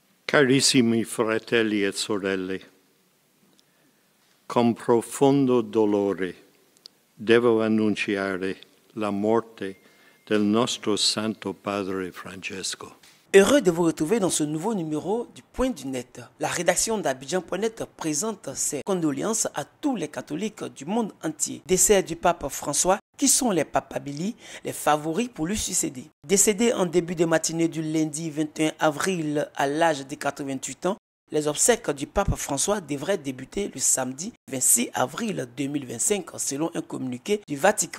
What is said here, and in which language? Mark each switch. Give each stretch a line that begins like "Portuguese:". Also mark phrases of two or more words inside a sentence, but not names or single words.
Italian: Carissimi fratelli e sorelle, con profondo dolore devo annunciare la morte del nostro Santo Padre Francesco.
French: Heureux de vous retrouver dans ce nouveau numéro du Point du Net. La rédaction d'Abidjan.net présente ses condoléances à tous les catholiques du monde entier. Décès du pape François, qui sont les papabili, les favoris pour lui succéder. Décédé en début de matinée du lundi 21 avril à l'âge de 88 ans, les obsèques du pape François devraient débuter le samedi 26 avril 2025 selon un communiqué du Vatican.